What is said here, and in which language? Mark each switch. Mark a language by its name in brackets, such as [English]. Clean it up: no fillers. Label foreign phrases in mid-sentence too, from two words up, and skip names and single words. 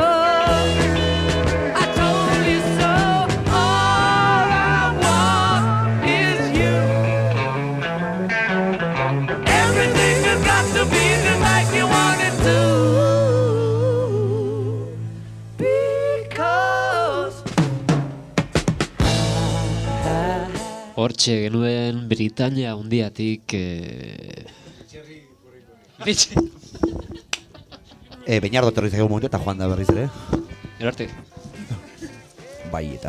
[English] I told you so. All I want is you. Everything has got to be just like you want it to. Because [Basque] Hortxe genuen Britania hundiatik... Beñardo etorri zaigu momentu eta joan da berriz ere. Erarte. Bai, eta...